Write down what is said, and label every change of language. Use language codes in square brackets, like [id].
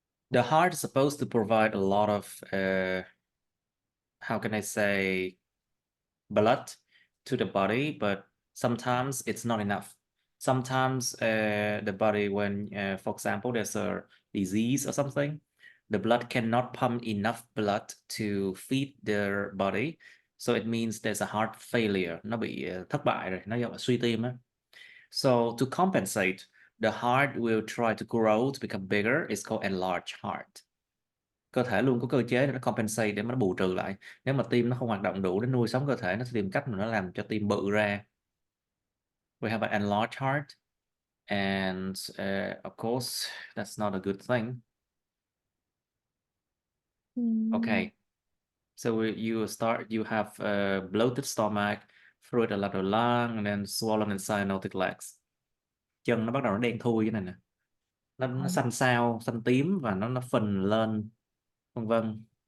[en] The heart is supposed to provide a lot of, how can I say, blood to the body, but sometimes it's not enough. Sometimes the body, when, for example, there's a disease or something, the blood cannot pump enough blood to feed their body. So it means there's a heart failure. [vi] Nó bị thất bại rồi, nó gọi là suy tim á. [en] So to compensate, the heart will try to grow to become bigger. It's called enlarged heart. [vi] Cơ thể luôn có cơ chế để nó compensate, để mà nó bù trừ lại. Nếu mà tim nó không hoạt động đủ để nuôi sống cơ thể, nó sẽ tìm cách mà nó làm cho tim bự ra. [en] We have an enlarged heart, and of course that's not a good thing. Okay, so you have a bloated stomach, fluid a lot of lung, and then swollen and cyanotic legs. [vi] Chân nó bắt đầu nó đen thui cái này nè, nó xanh xao, xanh tím, và nó phình lên, vân vân.